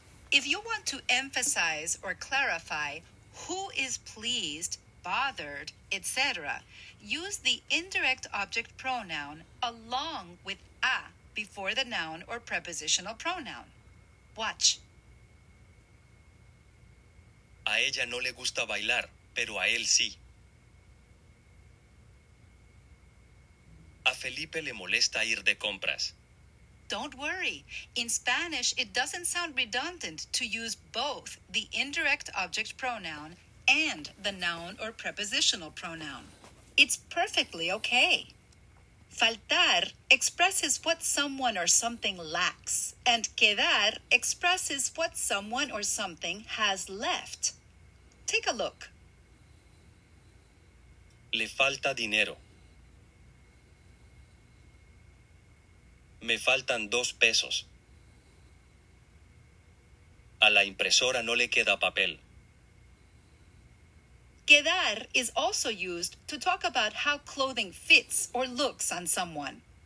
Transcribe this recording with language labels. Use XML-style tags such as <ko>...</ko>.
<en>If you want to emphasize or clarify who is pleased, bothered, etc., use the indirect object pronoun along with a before the noun or prepositional pronoun. Watch.</en> <es>A ella no le gusta bailar, pero a él sí. A Felipe le molesta ir de compras.</es> <en>Don't worry. In Spanish, it doesn't sound redundant to use both the indirect object pronoun and the noun or prepositional pronoun. It's perfectly okay. Faltar expresses what someone or something lacks, and quedar expresses what someone or something has left. Take a look.</en> <es>Le falta dinero. Me faltan 2 pesos. A la impresora no le queda papel.</es> <en>Quedar is also used to talk about how clothing fits or looks on someone.</en>